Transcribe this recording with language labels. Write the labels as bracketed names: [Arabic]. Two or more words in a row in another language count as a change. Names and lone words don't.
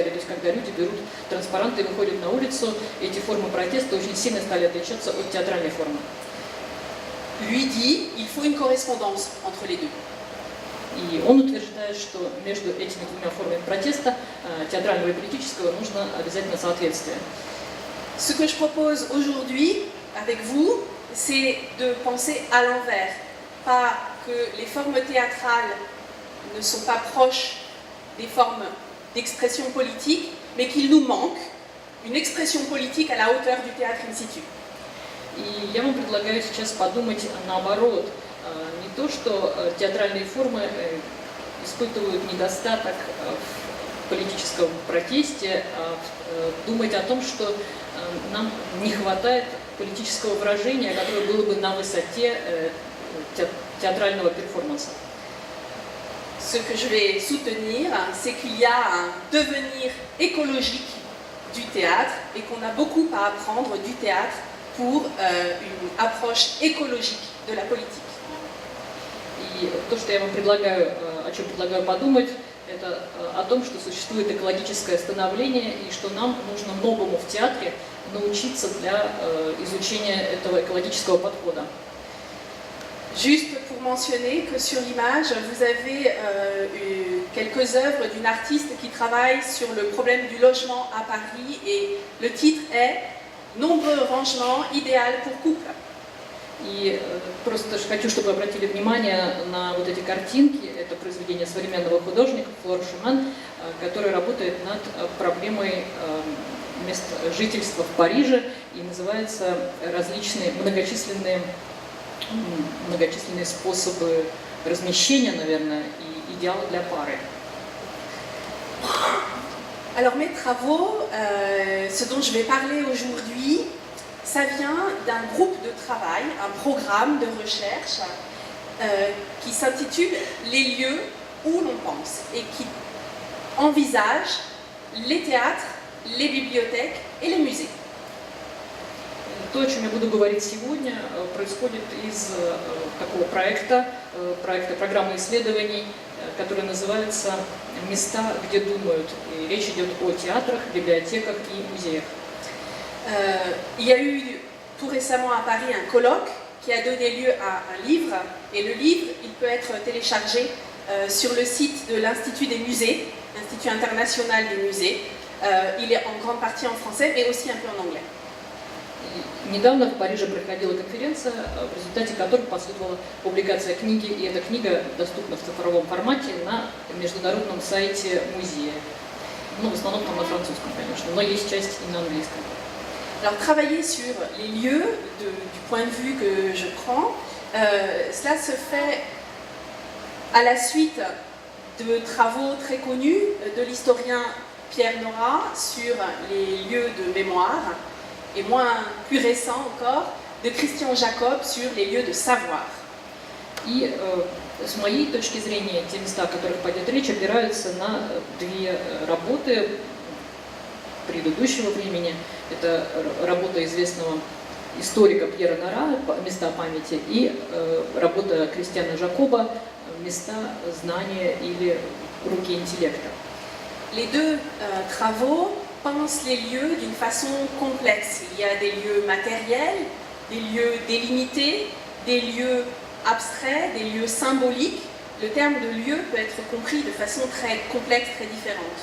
[Russian] То есть когда люди берут транспаранты и выходят на улицу, эти формы протеста очень сильно стали отличаться от театральной формы. [French] Lui dit, il faut une correspondance entre les deux. [Russian] И он утверждает, что между этими двумя формами протеста, театрального и политического, нужно обязательно соответствие. [French] Ce que je propose aujourd'hui avec vous, c'est de penser à l'envers. Pas que les formes théâtrales ne sont pas proches des formes d'expression politique, mais qu'il nous manque une expression politique à la hauteur du théâtre in situ. [Russian] И я вам предлагаю сейчас подумать наоборот. Не то, что театральные формы испытывают недостаток в политическом протесте, а думать о том, что нам не хватает политического выражения, которое было бы на высоте театрального перформанса. [French] Ce que je vais soutenir, c'est qu'il y a un devenir écologique du théâtre et qu'on a beaucoup à apprendre du théâtre pour une approche écologique de la politique. [Russian] И то, что я вам предлагаю, о чем предлагаю подумать, это о том, что существует экологическое становление и что нам нужно многому в театре научиться для изучения этого экологического подхода. [French] Juste pour mentionner que sur l'image, vous avez quelques œuvres d'une artiste qui travaille sur le problème du logement à Paris et le titre est « Nombreux rangements idéal pour couple ». [Russian] И просто хочу, чтобы вы обратили внимание на вот эти картинки. Это произведение современного художника Флор Шуман, который работает над проблемой мест жительства в Париже и называется различные многочисленные способы размещения, наверное, и идеалы для пары. [French] Alors mes travaux, ce dont je vais parler aujourd'hui, ça vient d'un groupe de travail, un programme de recherche qui s'intitule « Les lieux où l'on pense » et qui envisage les théâtres, les bibliothèques et les musées. [Russian] То, о чем я буду говорить сегодня, происходит из такого проекта программы исследований, который называется «Места, где думают». И речь идет о театрах, библиотеках и музеях. [French] Il y a eu tout récemment à Paris un colloque qui a donné lieu à un livre. Et le livre, il peut être téléchargé sur le site de l'Institut des musées, l'Institut international des musées. Il est en grande partie en français, mais aussi un peu en anglais. [Russian] Недавно в Париже проходила конференция, в результате которой последовала публикация книги, и эта книга доступна в цифровом формате на международном сайте музея. Ну, в основном там на французском, конечно, но есть часть и на английском. [French] Alors, travailler sur les lieux, du point de vue que je prends, cela se fait à la suite de travaux très connus de l'historien Pierre Nora sur les lieux de mémoire, et plus récent encore, de Christian Jacob sur les lieux de savoir. [Russian] И с моей точки зрения, те места, о которых пойдет речь, опираются на две работы предыдущего времени. Это работа известного историка Пьера Нора «Места памяти» и работа Кристиана Жакоба «Места знания» или «Руки интеллекта». [French] Les deux travaux pensent les lieux d'une façon complexe. Il y a des lieux matériels, des lieux délimités, des lieux abstraits, des lieux symboliques. Le terme de lieu peut être compris de façon très complexe, très différente.